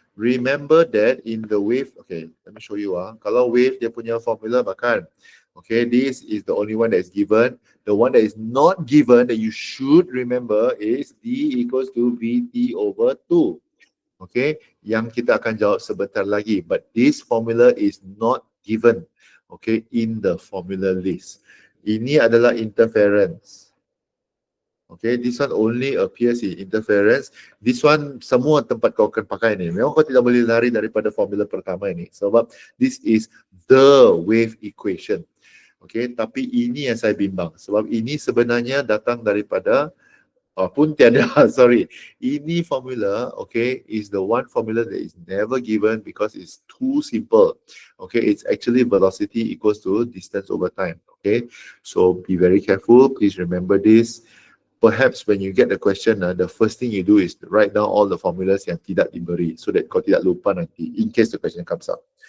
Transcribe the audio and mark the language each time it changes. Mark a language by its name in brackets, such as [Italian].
[English] remember that in the wave, okay, let me show you. [Malay] Kalau wave dia punya formula bahkan, [English] okay, this is the only one that is given. The one that is not given that you should remember is D equals to VT over 2. Okay, [Malay] yang kita akan jawab sebentar lagi. [English] But this formula is not given, okay, in the formula list. [Malay] Ini adalah interference. [English] Okay, this one only appears in interference. This one [Malay] semua tempat kau akan pakai ni. Memang kau tidak boleh lari daripada formula pertama ini. Sebab [English] this is the wave equation. [Malay] Okay, tapi ini yang saya bimbang. Sebab ini sebenarnya datang daripada pun tiada, sorry. Ini formula, [English] okay, is the one formula that is never given because it's too simple. Okay, it's actually velocity equals to distance over time. Okay, so be very careful. Please remember this. Perhaps when you get the question, the first thing you do is to write down all the formulas [Malay] yang tidak diberi [English] so that [Malay] kau tidak lupa nanti [English] in case the question comes up.